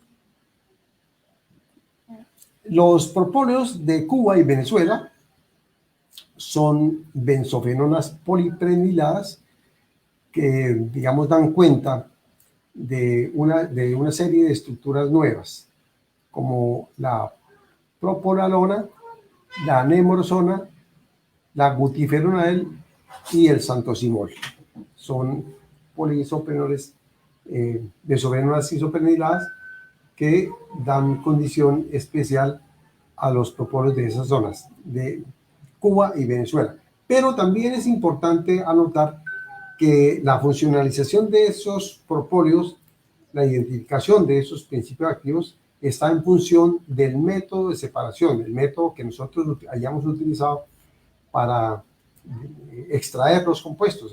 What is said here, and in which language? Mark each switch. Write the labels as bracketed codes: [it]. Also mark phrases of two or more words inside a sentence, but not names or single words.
[es] Los propóleos de Cuba y Venezuela son benzofenonas polipreniladas que, digamos, dan cuenta de una serie de estructuras nuevas, como la propolalona, la nemorosona, la gutiferonal y el santosimol. Son poliisopenoles, benzofenonas isoprenililadas que dan condición especial a los propóleos de esas zonas, de Cuba y Venezuela. Pero también es importante anotar que la funcionalización de esos propóleos, la identificación de esos principios activos, está en función del método de separación, el método que nosotros hayamos utilizado para extraer los compuestos.